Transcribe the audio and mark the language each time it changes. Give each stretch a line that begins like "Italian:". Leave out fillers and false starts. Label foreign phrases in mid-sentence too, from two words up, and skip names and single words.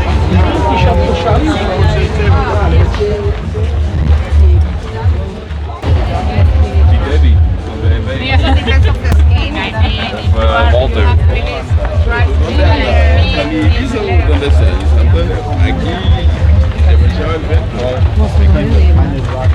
French: T-shirt pour Charlie.
Dutch: Debbie van BMW. Nee, dat is op de skate.
Spanish: Walter. ¿Dónde está? Aquí. Demasiado el vento.